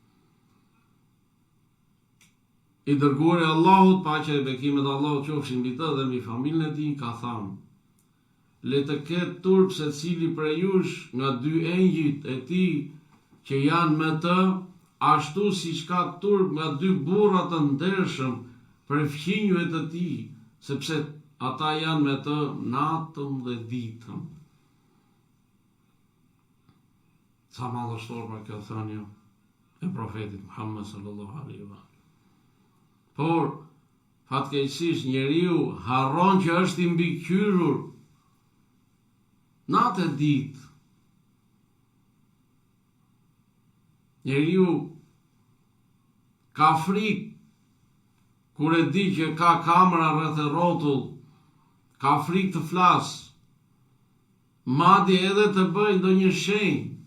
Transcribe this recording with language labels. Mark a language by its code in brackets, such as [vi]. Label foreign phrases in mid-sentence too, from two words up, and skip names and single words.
[sq] I dërguari Allahut, paqja e bekimet e Allahut qofshin mbi të dhe mbi familjen e tij, ka thënë: le të ketë turp secili prej jush nga dy engjëjt e tij që janë me të, ashtu siç ka turp nga dy burra të ndershëm për fqinjëve të tij, sepse ata janë me të natën dhe ditën. Sa madhështor për kjo thënie e profetit Muhammed [ar] صلى الله عليه وسلم. [sq] Por fatkeqësisht njeriu harron që është i mbikëqyrur natë e ditë. Njeriu ka frikë kur e di që ka kamera rreth e rrotull, ka frikë të flas, madje edhe të bëjë ndonjë shenjë.